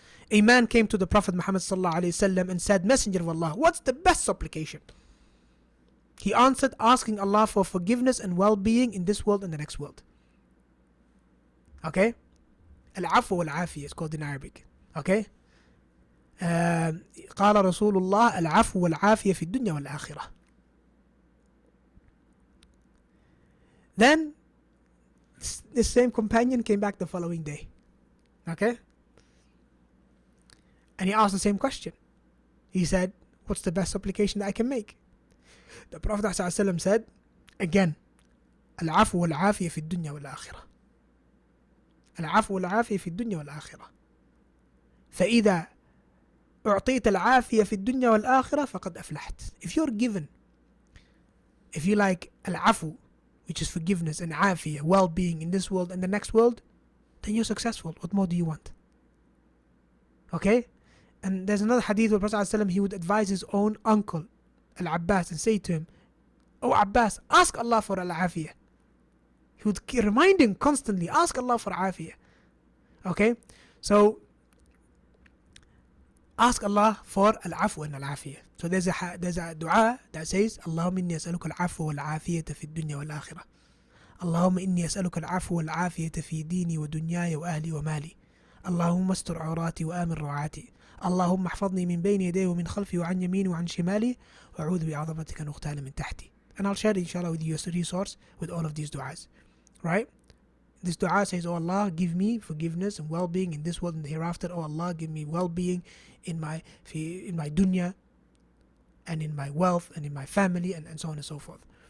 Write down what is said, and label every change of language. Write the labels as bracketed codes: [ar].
[en] A man came to the Prophet Muhammad sallallahu alaihi wasallam and said, Messenger of Allah, what's the best supplication? He answered, asking Allah for forgiveness and well-being in this world and the next world. Okay? Al-afu wal-afiyah is called in Arabic. Okay? [ar] قال رسول الله العفو والعافية في الدنيا والآخرة. [en] Then this same companion came back the following day. Okay? And he asked the same question. He said, what's the best supplication that I can make? The Prophet ﷺ said, again, [ar] العفو والعافية في الدنيا والآخرة. العفو والعافية في الدنيا والآخرة. فإذا أعطيت العافية في الدنيا والآخرة فقد أفلحت. [en] If you're given, if you like العفو, which is forgiveness, and عافية, well-being in this world and the next world, then you're successful. What more do you want? Okay? And there's another hadith where Prophet ﷺ, he would advise his own uncle, Al-Abbas, and say to him, oh Abbas, ask Allah for al-afiyah. He would remind him constantly, ask Allah for afiyah. Okay? So, ask Allah for al-afwa and al-afiyah. So there's a dua that says, [ar] Allahumma inni as'aluka al-afwa wal-afiyata fi dunya wal-akhirah. اللهم إني أسألك العفو والعافية في ديني ودنياي وأهلي ومالي. اللهم استر عوراتي وآمن روعاتي. اللهم احفظني من بين يدي ومن خلفي وعن يميني وعن شمالي وأعوذ بعظمتك أن أغتال من تحتي. [en] And I'll share it inshallah with you as a resource with all of these du'as. Right? This dua says, Oh Allah, give me forgiveness and well-being in this world and the hereafter. Oh Allah, give me well-being in my dunya and in my wealth and in my family and so on and so forth.